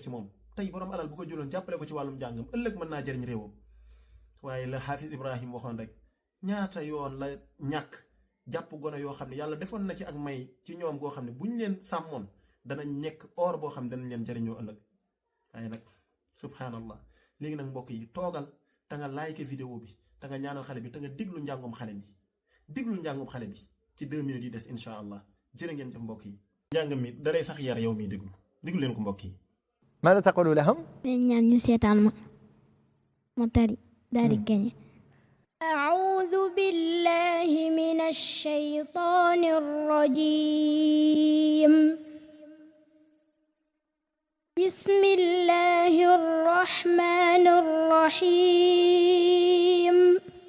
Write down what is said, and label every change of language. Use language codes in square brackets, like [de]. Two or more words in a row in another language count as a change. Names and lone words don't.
[wo] ci moom tey borom alal bu ko jëloon jàppale ko ci wàllum jàngam ëllëg mën naa jëriñ réewam waaye la Hafiz Ibrahim waxoon rek ñaata yoon la ñàkk jàpp gone yoo xam ne yàlla defoon na ci ak may ci ñoom goo xam ne bu ñu leen sàmmoon danañ nekk or boo xam ne danañ leen jëriñoo ëllëg waaye nag subhanallah léegi nag mbokk yi toogal te nga like vidéo bi te nga ñaanal xale bi te nga diglu njàngum xale bi diglu njàngum xale bi ci 2 minutes yi des [ar] إن شاء الله [wo] jërë ngeen jëf mbokk yi. njàng mi dalay sax yar yow miy diglu leen ko mbokk yi. [ar] ماذا تقول لهم؟ [wo] ñaan ñu seetaan ma tari daal di gañe. [ar] أعوذ بالله من الشيطان الرجيم بسم الله الرحمن الرحيم.